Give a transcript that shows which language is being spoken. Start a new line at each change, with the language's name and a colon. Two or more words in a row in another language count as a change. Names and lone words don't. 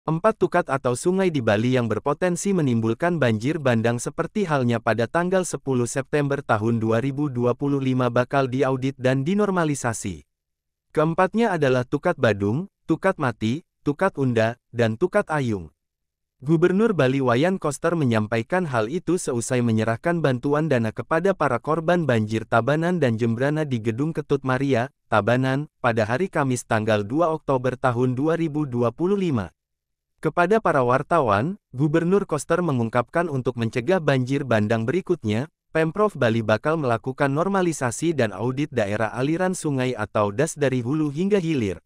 Indonesian: 4 tukat atau sungai di Bali yang berpotensi menimbulkan banjir bandang seperti halnya pada tanggal 10 September tahun 2025 bakal diaudit dan dinormalisasi. Keempatnya adalah Tukat Badung, Tukat Mati, Tukat Unda, dan Tukat Ayung. Gubernur Bali Wayan Koster menyampaikan hal itu seusai menyerahkan bantuan dana kepada para korban banjir Tabanan dan Jembrana di Gedung Ketut Maria, Tabanan, pada hari Kamis tanggal 2 Oktober tahun 2025. Kepada para wartawan, Gubernur Koster mengungkapkan untuk mencegah banjir bandang berikutnya, Pemprov Bali bakal melakukan normalisasi dan audit daerah aliran sungai atau DAS dari hulu hingga hilir.